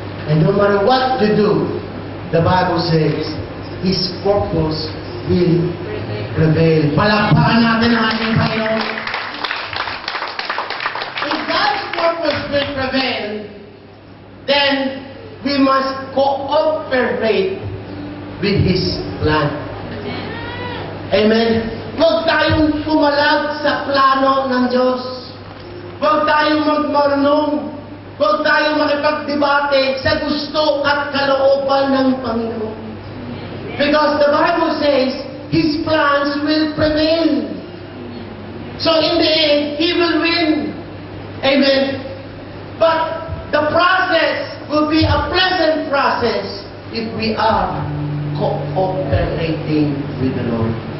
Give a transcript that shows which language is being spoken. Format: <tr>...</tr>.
<en>And no matter what you do, the Bible says, His purpose will prevail.</en> <tl>Palakpakan natin ang ating Panginoon.</tl> <en>If God's purpose will prevail, then we must cooperate with His plan. Amen?</en> <tl>Huwag tayong pumalag sa plano ng Diyos. Huwag tayong magmarunong. Huwag tayong makipagdebate sa gusto at kalooban ng Panginoon.</tl> <en>Because the Bible says, His plans will prevail. So in the end, He will win. Amen? But the process will be a pleasant process if we are cooperating with the Lord.</en>